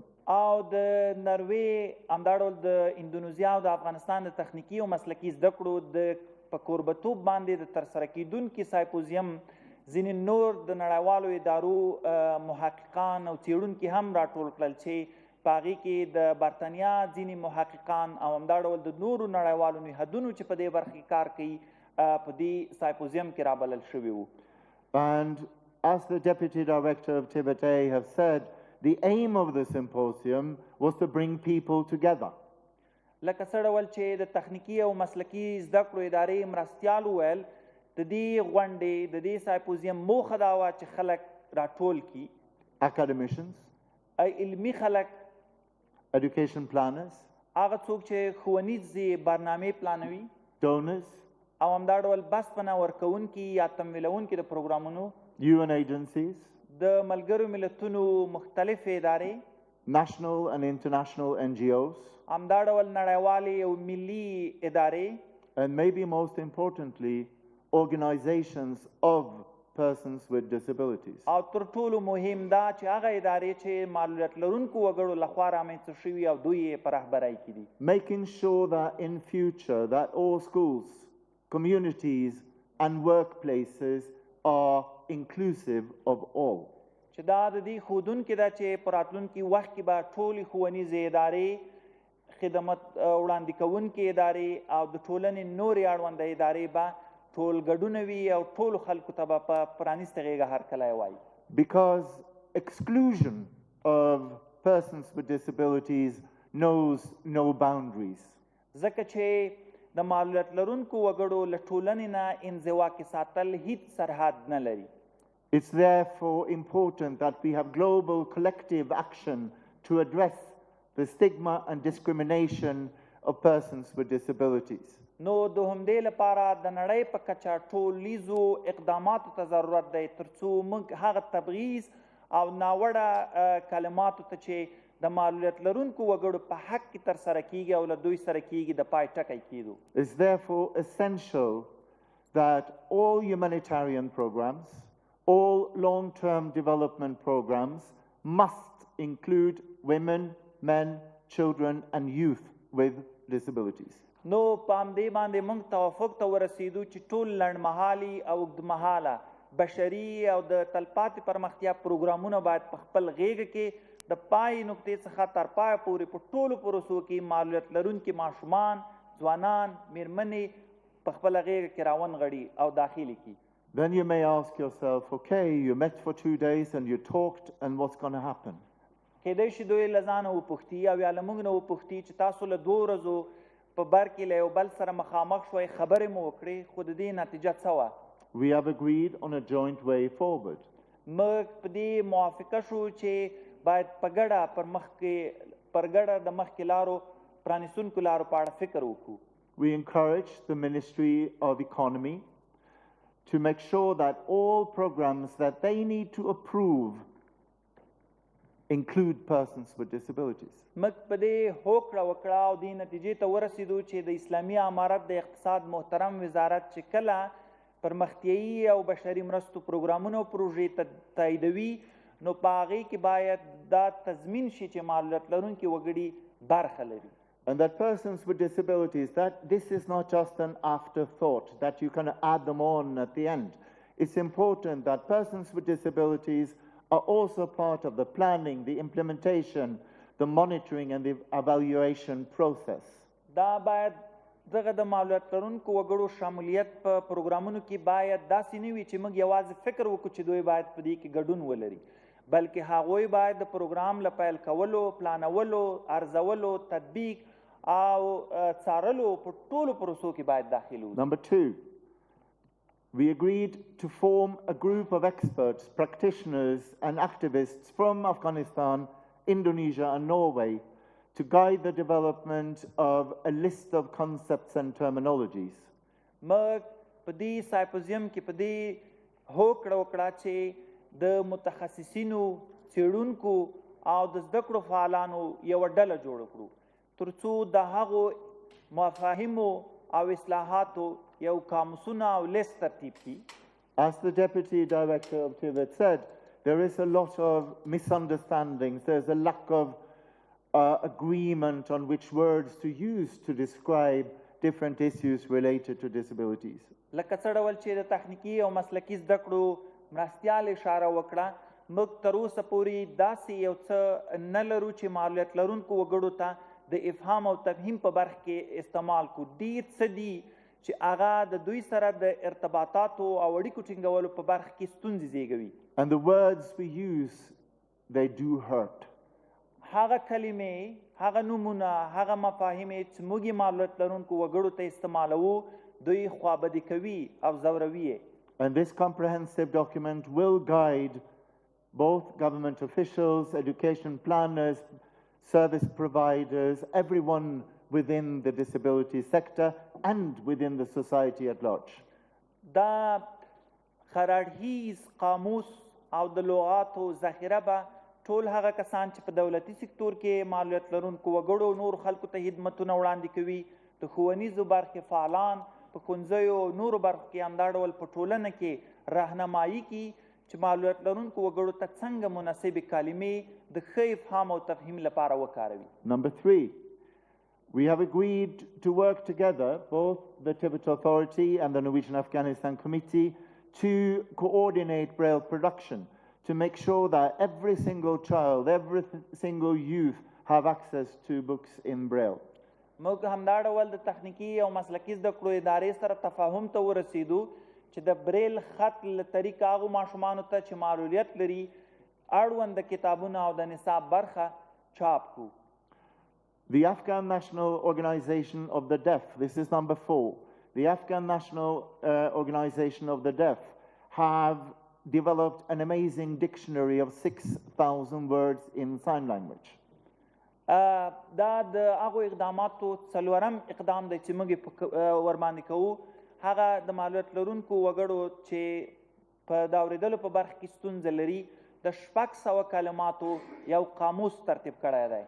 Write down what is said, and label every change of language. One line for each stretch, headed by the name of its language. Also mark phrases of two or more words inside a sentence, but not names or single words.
Pashto: او د نروې همداړول د اندونیزیا او د افغانستان د تخنیکی او مسلکی زده کړو د په کوربتوب باندې د ترسره کیدونکي سایمپوزیم ځینې نور د نړیوالو ادارو محققان او څیړونکي هم راټول کړل چې په هغې کې د برطانیا ځینې محققان او همداډول د نورو نړیوالو نهادونو چې په دې برخه کې کار کوي په دې سایمپوزیم کې رابلل شوي وو.
English: And as the Deputy Director of TIBET have said, the aim of the symposium was to bring people together.
Pashto: لکه څه ډول چې د تخنیکی او مسلکی زده کړو ادارې مرستیال وویل د دې غونډې د دې سایمپوزیم موخه دا وه چې خلک راټول کړي.
English: Academicians,
Pashto: علمي خلک،
English: education planners,
Pashto: هغه څوک چې ښوونیزې برنامې پلانوي،
English: donors,
Pashto: او همدا ډول بسپنه ورکوونکي یا تمویلوونکي د پروګرامونو،
English: UN agencies,
Pashto: د ملګرو ملتونو مختلفې ادارې،
English: national and international NGOs,
Pashto: همدا ډول نړیوالې او ملي ادارې،
English: and maybe most importantly, organizations of persons with disabilities.
Pashto: او تر ټولو مهم دا چې هغه ادارې چې معلولیت لرونکو وګړو لخوا رامنځته شوي او دوی یې په رهبرۍ کې دي.
English: Making sure that in future that all schools, communities and workplaces are inclusive of all.
Pashto: چې دا د دې ښودونکې ده چې په راتلونکي وخت کې به ټولې ښوونیزې ادارې، خدمت وړاندې کوونکې ادارې او د ټولنې نورې اړونده ادارې به ټول ګډونه وي او ټولو خلکو ته به په پرانیسته غېږه هرکلی وایي.
English: Because exclusion of persons with disabilities knows no boundaries.
Pashto: ځکه چې د معلولیت لرونکو وګړو له ټولنې نه انزوا کې ساتل هیڅ سرحد نه لري.
English: It's therefore important that we have global collective action to address the stigma and discrimination of persons with disabilities.
Pashto: نو د همدې لپاره د نړۍ په کچه ټولیزو اقداماتو ته ضرورت دی تر څو موږ هغه تبعیض او ناوړه کلماتو ته چې د معلولیت لرونکو وګړو په حق کې ترسره کیږي او له دوی سره کیږي د پای ټکی کیدو.
English: It's therefore essential that all humanitarian programs, all long-term development programs must include women, men, children and youth with disabilities.
Pashto: نو په همدې باندې موږ توافق ته ورسېدو چې ټول لنډمهالي او اوږدمهاله بشري او د تلپاتې پرمختیا پروګرامونه باید په خپل غېږه کې د پای نقطې څخه تر پایه پورې په ټولو پروسو کې معلولیت لرونکي ماشومان، ځوانان، میرمنې په خپله غېږه کې راونغړي او داخلي کړي.
English: Then you may ask yourself, okay, you met for 2 days and you talked, and what's going to happen?
Pashto: کیدای شي دوی له ځانه وپوښتي او یا له موږ نه وپوښتي چې تاسو له 2 ورځو په بر کې له یو بل سره مخامخ شوئ، خبرې مو وکړې، خو د دې نتیجه څه وه؟
English: We have agreed on a joint way forward.
Pashto: موږ په دې موافقه شو چې باید په ګډه پر ګډه د مخکې لارو پرانیستونکو لارو په اړه فکر وکړو.
English: We encourage the Ministry of Economy to make sure that all programs that they need to approve include persons with disabilities.
Pashto: موږ په دې هوکړه وکړه او دې نتیجې ته ورسېدو چې د اسلامي امارت د اقتصاد محترم وزارت چې کله پرمختیایي او بشري مرستو پروګرامونه او پروژې تاییدوي نو په هغې کې باید دا تضمین شي چې معلولیت لرونکي وګړي برخه لري.
English: And that persons with disabilities, that this is not just an afterthought, that you can add them on at the end. It's important that persons with disabilities are also part of the planning, the implementation, the monitoring and the evaluation process.
Pashto: دا باید دغه د معلولیت لرونکو وګړو شمولیت په پروګرامونو کې باید داسې نه وي چې موږ یوازې فکر وکړو چې دوی باید په دې کې ګډون ولري، بلکې هغوی باید د پروګرام له پیل کولو، پلانولو، ارزولو، تطبیق او څارلو په ټولو پروسو کې باید داخل وي.
English: Number 2, we agreed to form a group of experts, practitioners and activists from Afghanistan, Indonesia and Norway to guide the development of a list of concepts and terminologies.
Pashto: موږ په دې سمپوزیم کې په دې هوکړه وکړه چې د متخصصینو څېړونکو او د زده کړو فعالانو یوه ډله جوړه کړو تر څو د هغو مفاهیمو او اصلاحاتو یو قاموسونه او لیست ترتیب کړي.
English: As the Deputy Director of TVET said, there is a lot of misunderstandings. There's a lack of agreement on which words to use to describe different issues related to disabilities.
Pashto: لکه څه ډول چې د تخنیکی او مسلکی زده کړو مرستیال اشاره وکړه موږ تر اوسه پورې داسې یو څه نه لرو چې معلولیت لرونکو وګړو ته د افهام او تفهیم په برخه کې استعمال کو. ډېر څه دي چې هغه د دوی سره د ارتباطاتو او اړیکو ټینګولو په برخه کې ستونزې زیږوي.
English: And the words we use, they do hurt.
Pashto: هغه کلمې، هغه نومونه، هغه مفاهیمې چې موږ یې معلولیت لرونکو وګړو ته استعمالوو دوی خوابدي کوي او ځوروي یې.
English: And this comprehensive document will guide both government officials, education planners, service providers, everyone within the disability sector and within the society at large.
Pashto: دا خرړهیز قاموس او د لغاتو ذخیره به ټول هغه کسان چې په دولتي سکتور کې معلولیت لرونکو وګړو نور خلکو ته خدمتونه وړاندې کوي، د ښوونیزو برخې فعالان په ښوونځیو نورو برخو کې همدا ډول په ټولنه کې راهنمایي کړي چې معلولیت لرونکو وګړو ته څنګه مناسبې کلمې د ښه افهام او تفهیم لپاره وکاروي.
English: Number 3, we have agreed to work together, both the TVET Authority and the Norwegian Afghanistan Committee, to coordinate Braille production, to make sure that every single child, every single youth have access to books in Braille.
Pashto: موږ همدا ډول د تخنیکی او مسلکی زده کړو ادارې سره تفاهم ته ورسېدو چې د بریل خط له طریقه هغو ماشومانو ته چې معلولیت لري اړوند کتابونه او د نصاب برخه چاپ کړو.
English: The Afghan National Organization of the Deaf, this is number 4. The Afghan National Organization of the Deaf have developed an amazing dictionary of 6,000 words in sign language.
Pashto: دا د هغو اقداماتو څلورم اقدام دی چې موږ ورباندې کوو. هغه د معلولیت لرونکو وګړو چې په د اورېدلو په برخه کې ستونزه لري د 600 کلماتو یو قاموس ترتیب کړی دی.